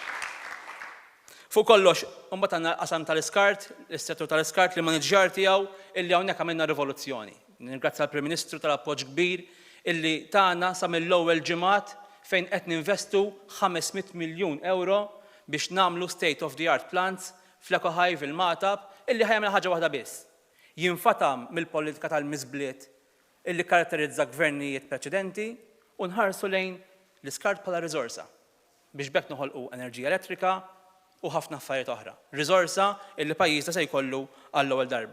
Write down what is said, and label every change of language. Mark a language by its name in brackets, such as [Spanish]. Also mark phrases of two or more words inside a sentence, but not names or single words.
[Maltese] Fuq kollox, mbagħad għandna qasam tal-iskart, is-settur tal-iskart li maniġġjar tiegħu illi hawnhekk għamilna rivoluzzjoni. Ningrazzja l-Prim Ministru tal-appoġġ kbir illi tagħna sa mill-ewwel ġimgħat fejn qed ninvestu 500 miljun euro biex nagħmlu [English] state of the art plants [Maltese] fl-Eco Hive il-Matab illi ħajjagħmel ħaġa waħda biss. jinfatam mill-politika tal-miżbliet illi karatterizza gvernijiet preċedenti u nħarsu lejn l-iskart bħala riżorsa biex bekk noħolqu enerġija elettrika u ħafna affarijiet oħra. Riżorsa illi pajjiżna se jkollu għall-ewwel darba.